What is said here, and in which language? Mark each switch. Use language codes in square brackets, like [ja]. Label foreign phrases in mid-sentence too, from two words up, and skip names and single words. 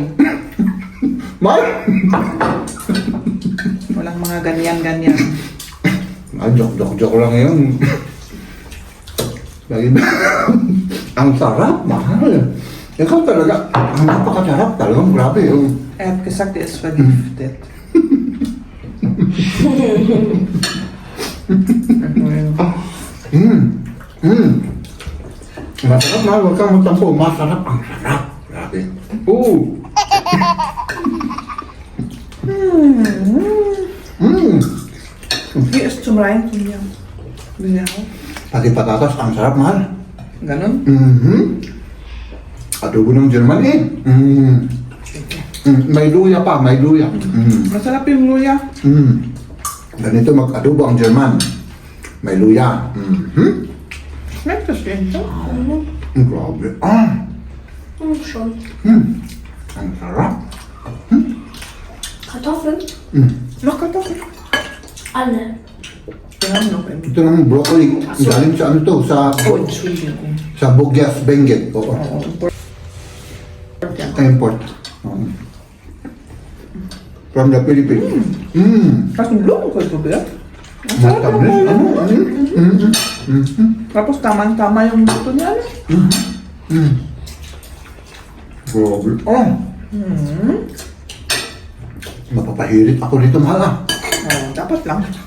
[tl] Mahal? Walang mga ganyan-ganyan. Joke lang yun. Lagi ba? Ang sarap, mahal. Ikaw talaga, ang napakasarap talagang, grabe yung... [de] Er hat gesagt, er ist vergiftet. [tl] Masarap, mahal. Huwag kang magtampo. Masarap. Ang sarap. Grabe. [de] Wie ist zum Reintun, Liam? Will der auch? [tl] Pati patatas, ang sarap, mahal. Ganon? Mhm. Adobo ng German eh. May luya pa, may luya. Masarap yung luya. Ganito mag-adobo ang German. May luya. [de] Schmeckt das denn so? [tl] Grabe. Ah, [de] Schon. [tl] ang sarap. [de] Kartoffeln? Noch Kartoffeln? Alle. Wir haben noch einen. [tl] Ito ng broccoli. Galing sa ano to, [de] Oh, Entschuldigung. [tl] sa Bugyas Benguet. Oo. Import. Oo. [en] From the Philippines. [de] Hast du einen Blumenkohl probiert? [tl] Ang sarap Matamis. ng Ano? Tapos tamang-tama yung luto niya. Grabe. Oh. Mapapahirit ako dito, mahal ah. Oh, dapat lang.